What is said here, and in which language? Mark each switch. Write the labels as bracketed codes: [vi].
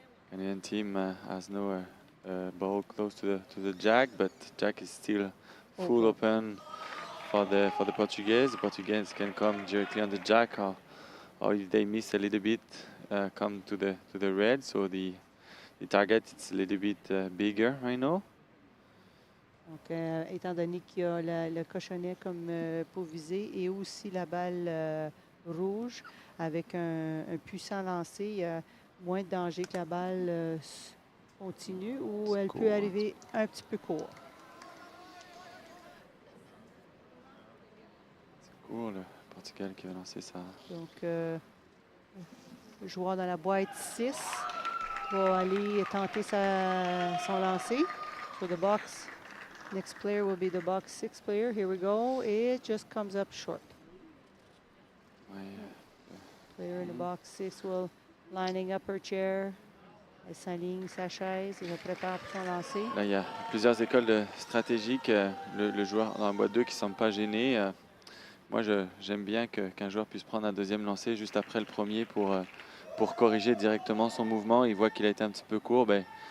[en] Canadian team has no ball close to the jack, but jack is still full open for the Portuguese. The Portuguese can come directly on the jack, or if they miss a little bit, come to the red. So the target is a little bit bigger right now. [fr] Donc, étant donné qu'il y a le cochonnet comme pour viser et aussi la balle rouge avec un puissant lancer, il y a moins de danger que la balle continue ou elle peut arriver un petit peu court. C'est court, le Portugal qui va lancer ça. Donc, le joueur dans la boîte 6 va aller tenter son lancer. [en] So the box, next player will be the box 6 player. Here we go. It just comes up short. [fr] Ouais, [en] Player in the box 6 will lining up her chair. [fr] Elle s'aligne sa chaise et se prépare pour son lancer. là, il y a plusieurs écoles stratégiques. Le joueur dans la boîte 2 qui ne semble pas gêné. Moi, j'aime bien qu'un joueur puisse prendre un deuxième lancer juste après le premier pour corriger directement son mouvement. Il voit qu'il a été un petit peu court. Ben,